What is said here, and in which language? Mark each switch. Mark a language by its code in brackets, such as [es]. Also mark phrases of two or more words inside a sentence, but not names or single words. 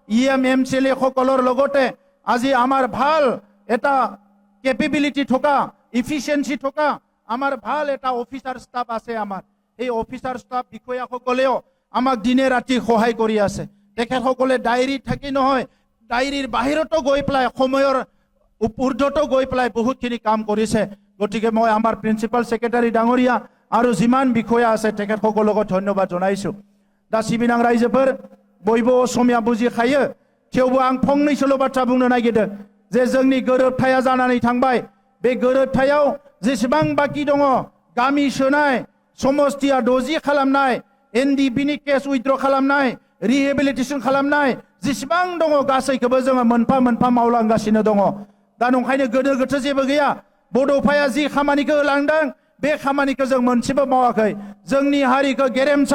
[as] MCLA সকলৰ লগতে আজি আমাৰ ভাল এটা কেপেবিলিটি থকা ইফিচিয়েন্সি থকা আমাৰ ভাল এটা [en] officer staff [as] আছে আমাৰ এই [en] officer staff [as] বিষয়াসকলেও আমাক দিনে ৰাতি সহায় কৰি আছে তেখেতসকলে ডায়েৰী থাকি নহয় ডায়েৰীৰ বাহিৰতো গৈ পেলাই সময়ৰ ঊৰ্ধতো গৈ পেলাই বহুতখিনি কাম কৰিছে গতিকে মই আমাৰ [en] principal secretary [as] ডাঙৰীয়া আৰু যিমান বিষয়া আছে তেখেতসকলক ধন্যবাদ জনাইছো [brx] दा सिबिनां रायजोफोर बयबो असमिया बुजिखायो थेवबो आं फंनैसोल' बाथ्रा बुंनो नागिरदों जे जोंनि गोरोबथाया जानानै थांबाय बे गोरोबथायाव जेसेबां बाकी दङ गामि सोनाय समस्तिया द'जि खालामनाय NDBनि [en] case withdraw [brx] खालामनाय रिहेबिलिटेसन खालामनाय जेसेबां दङ गासैखौबो जोङो मोनफा मोनफा मावलांगासिनो दङ दा नंखायनो गोनो गोथो जेबो गैया बड'फाया जि खामानिखौ होलांदों बे खामानिखौ जों मोनसेबो मावाखै जोंनि हारिखौ गेरेमसा